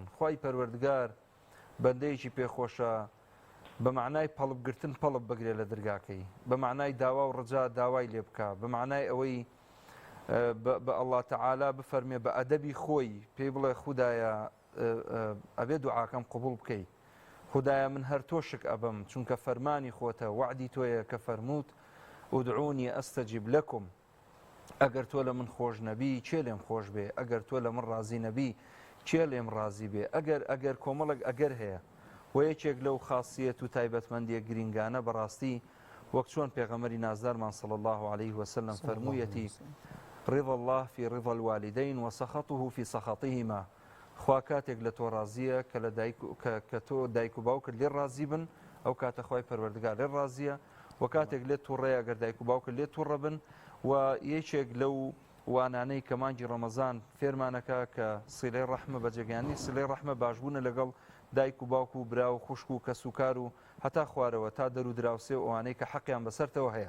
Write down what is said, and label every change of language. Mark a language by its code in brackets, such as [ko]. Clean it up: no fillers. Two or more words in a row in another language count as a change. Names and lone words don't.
[ckb] خوای پەروەردگار بەندەیەکی پێخۆشە بە معنای پەڵبگرتن پەڵب بگرێ لە دەرگاکەی، بە معنای داوا و ڕجا داوای لێ بکە، بە معنای ئەوەی بە ئەڵڵا تەعالا بفەرمێ بە ئەدەبی خۆی پێی بڵێ خودایە ئەبێ دوعاکەم قبول بکەی، خودایە من هەر تۆشک ئەبم چونکە فەرمانی خۆتە وعدی تۆیە کە فەرمووت [ar] ئودعونی ئەستەجیب لەکم. [ckb] ئەگەر تۆ لە من خۆش نەبی چێ لێم خۆش بێ، ئەگەر تۆ لە من ڕازی نەبی چێ لێم ڕازی بێ. ئەگەر کۆمەڵک ئەگەر هەیە و یەکێک لەو خاصیەت و تایبەتمەندیە گرنگانە بەڕاستی وەک چۆن پێغەمبەری نازدارمان [ar] صلی الله عليه وسلم [ckb] فەرموویەتی [ar] رضا الله في رضا الوالدين وسخطه في سخطهما. [ckb] خوا کاتێک لە تۆ ڕازیە کە تۆ دایک و باوکت لێ ڕازی بن ئەو کاتە خوای پەروەردگار لێ ڕازیە و کاتێک لێت تووڕێ ئەگەر دایک و باوکت لێ تووڕە بن. و یەکێک لەو وانانەی کە مانگی ڕەمەزان فێرمانەکە کە سیلەی ڕەحمە بەجێگیانی سیلەی ڕەحمە باشبوونە لەگەڵ دایک و باوک و برا و خوشک و کەس و کار و هەتا خوارەوە تا دەرو دراوسێ و ئەوانەی کە حەقیان بەسەرتەوە هەیە.